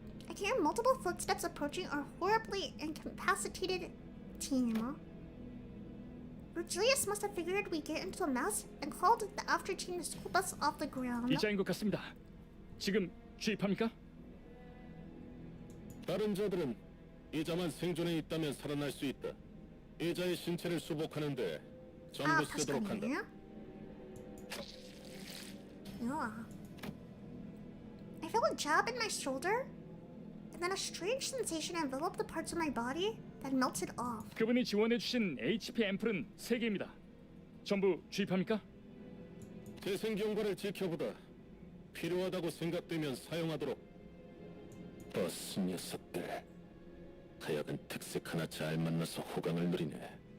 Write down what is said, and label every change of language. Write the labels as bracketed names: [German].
[English] I can hear multiple footsteps approaching our horribly incapacitated team. Julius must have figured we'd get into a mess and called the after team to scoop us off the ground. [Korean] 이자인 것 같습니다. 지금 주입합니까? 다른 자들은 이자만 생존해 있다면 살아날 수 있다. 이자의 신체를 수복하는데 전부 쓰도록 한다. [English] Yeah. I felt a jab in my shoulder, and then a strange sensation enveloped the parts of my body that melted off. [Korean] 그분이 지원해주신 HP 앰플은 3개입니다. 전부 주입합니까? 재생 경과를 지켜보다 필요하다고 생각되면 사용하도록. 버스 녀석들. 하여간 특색 하나 잘 만나서 호강을 누리네.